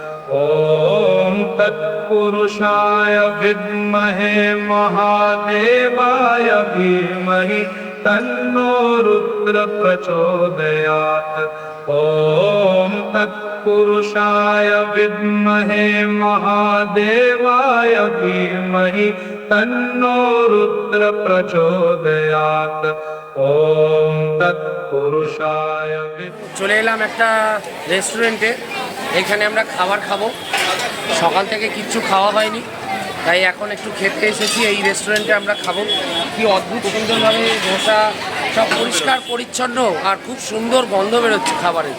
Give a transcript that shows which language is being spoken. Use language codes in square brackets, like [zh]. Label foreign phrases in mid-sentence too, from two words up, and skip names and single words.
[sa] ॐ तत्पुरुषाय विद्महे महादेवाय धीमहि तन्नो रुद्र प्रचोदयात्। ॐ तत्पुरुषाय विद्महे महादेवाय धीमहि तन्नो रुद्र प्रचोदयात्। ॐ तत्पुरुषाय। [bn] চলে এলাম একটা রেস্টুরেন্টে, এখানে আমরা খাবার খাবো। সকাল থেকে কিচ্ছু খাওয়া হয়নি, তাই এখন একটু খেতে এসেছি। এই রেস্টুরেন্টে আমরা খাবো। কি অদ্ভুত সুন্দরভাবে ধোসা, সব পরিষ্কার পরিচ্ছন্ন আর খুব সুন্দর গন্ধ বেরোচ্ছে খাবারের।